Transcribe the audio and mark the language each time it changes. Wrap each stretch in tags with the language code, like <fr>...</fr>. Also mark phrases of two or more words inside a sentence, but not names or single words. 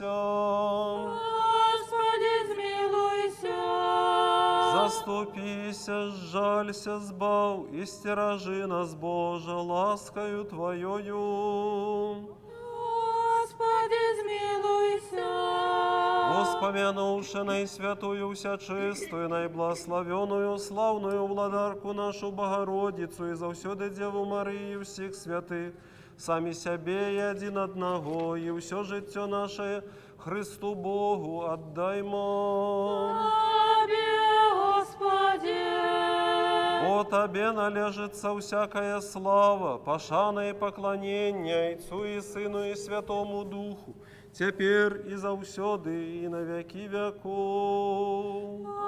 <rue>Господи, смилуйся. Заступися, сжалься, сбав, и стерожи нас, Боже, ласкою Твоею. Господи, смилуйся. Воспомянувши наисвятую, всячистую, наиблагословенную, славную владарку нашу Богородицу и завсёды Деву Марию всех святых, сами себе и один одного, и все життя наше Христу Богу отдаймо. Тебе, Господи. О Тебе належится всякая слава, пошана и поклонение Отцу и Сыну и Святому Духу, теперь и завсёды, и на веки веков.</rue>